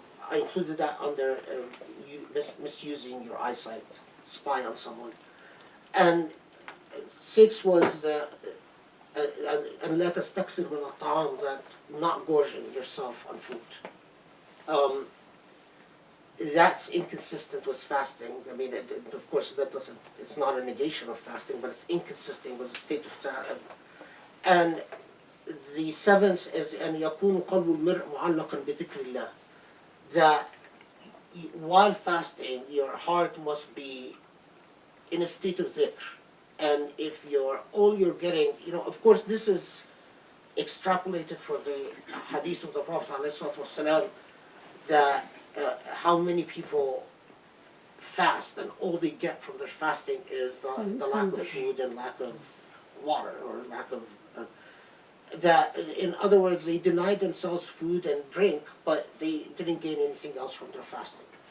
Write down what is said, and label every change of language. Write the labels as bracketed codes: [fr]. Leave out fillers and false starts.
[en] I included that under misusing your eyesight, spy on someone, and 6 was the and let us taksir min al-ta'am, that not gorging yourself on food. That's inconsistent with fasting. I mean, of course, that doesn't. It's not a negation of fasting, but it's inconsistent with the state of ta'am. And the 7th is [ar] أن يكون قلب المرء معلقا بذكر الله. [en] That while fasting, your heart must be in a state of dhikr. And if all you're getting, you know, of course, this is extrapolated from the hadith of the Prophet ﷺ, that how many people fast and all they get from their fasting is the lack of food and lack of water, or lack of that, in other words, they denied themselves food and drink, but they didn't gain anything else from their fasting.